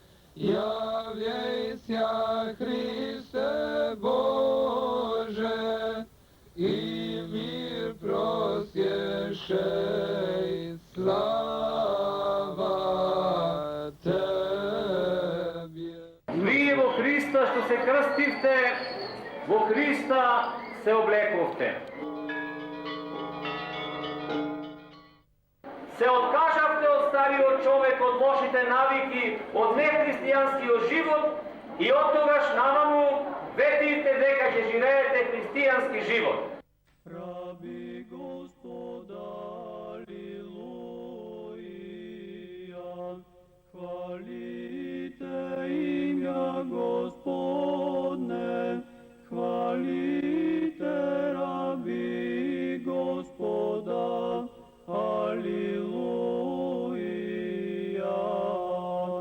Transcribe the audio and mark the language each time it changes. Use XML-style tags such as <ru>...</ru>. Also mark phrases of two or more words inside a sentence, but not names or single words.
<cu>Являйся, Христе Боже, и мир просвещай, слава Тебе.</cu> <mk>Вие во Христа што се крстивте, во Христа се облековте. Се откажавте од стариот човек, од лошите навики, од нехристијанскиот живот и од тогаш наваму ветивте дека ќе живеете христијански живот.</mk> <cu>Раби Господа, алилуја, хвалите имя Господне, хвалите раби Господа, алилуја.</cu>